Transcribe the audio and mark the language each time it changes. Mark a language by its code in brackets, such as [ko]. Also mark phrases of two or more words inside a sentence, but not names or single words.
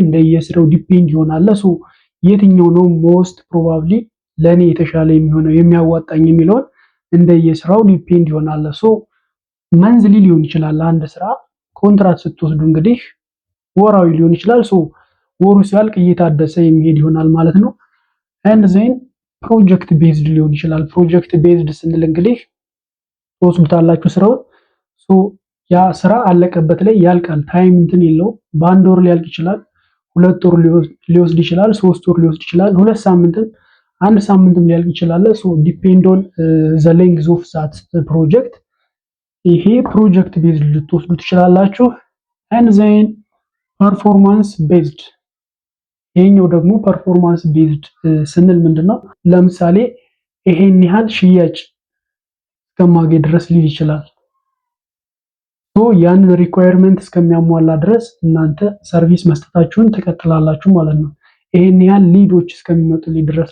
[am] እንደየስራው ዲፔንድ ይሆናል። የትኛው ነው [en] most probably [am] ለኔ የተሻለ የሚሆነው የሚያዋጣኝ የሚለውን እንደየስራው ዲፔንድ ይሆናል። መንዝሊ ሊሆን ይችላል አንድ ስራ። ኮንትራክት ስትወስዱ እንግዲህ ወራዊ ሊሆን ይችላል። ወሩ ሲያልቅ እየታደሰ የሚሄድ ይሆናል ማለት ነው። [en] and then project based [am] ሊሆን ይችላል። [en] project based [am] ስንል እንግዲህ ትወስዱታላችሁ ስራውን። ያ ስራ አለቀበት ላይ ያልቃል። ታይም እንትን የለውም። በአንድ ወር ሊያልቅ ይችላል፣ 2 ወር ሊወስድ ይችላል፣ 3 ወር ሊወስድ ይችላል፣ 2 ሳምንትም 1 ሳምንትም ሊያልቅ ይችላል። [en] depend on the length of that project። [am] ይሄ [en] project based [am] ልትወስዱ ትችላላችሁ። [en] and then performance based። [am] ይሄኛው ደግሞ [en] performance based [am] ስንል ምንድነው? ለምሳሌ ይሄን ያህል ሽያጭ እስከማገኝ ድረስ ሊል ይችላል። ያንን ሪኳየርመንት እስከሚያሟላ ድረስ እናንተ ሰርቪስ መስጠታችሁን ትቀጥላላችሁ ማለት ነው። ይሄን ያህል ሊዶች እስከሚመጡልኝ ድረስ